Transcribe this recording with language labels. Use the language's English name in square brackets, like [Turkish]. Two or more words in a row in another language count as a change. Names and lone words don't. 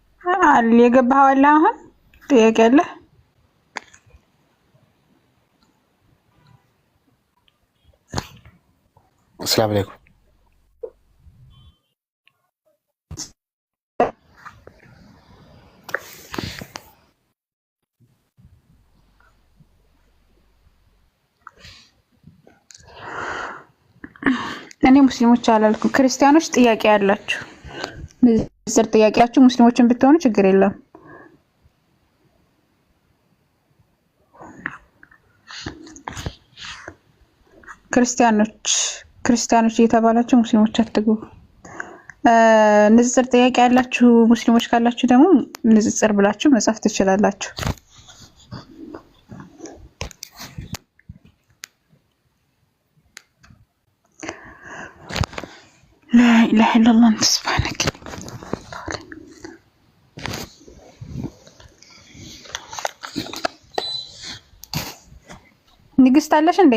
[Amharic] የገባኸው አለ አሁን ጥያቄ አለ? [Arabic] السلام عليكم. [Amharic] እኔ ሙስሊሞች አላልኩም፣ ክርስቲያኖች ጥያቄ ያላችሁ ንጽጽር ጥያቄ ያላችሁ ሙስሊሞችን ብትሆኑ ችግር የለም። ክርስቲያኖች እየተባላችሁ ሙስሊሞች አትግቡ። ንጽጽር ጥያቄ ያላችሁ ሙስሊሞች ካላችሁ ደግሞ ንጽጽር ብላችሁ መጻፍ ትችላላችሁ። [Arabic] لا إله إلا الله أنت سبحانك. [Amharic] ንግስት አለሽ እንዴ?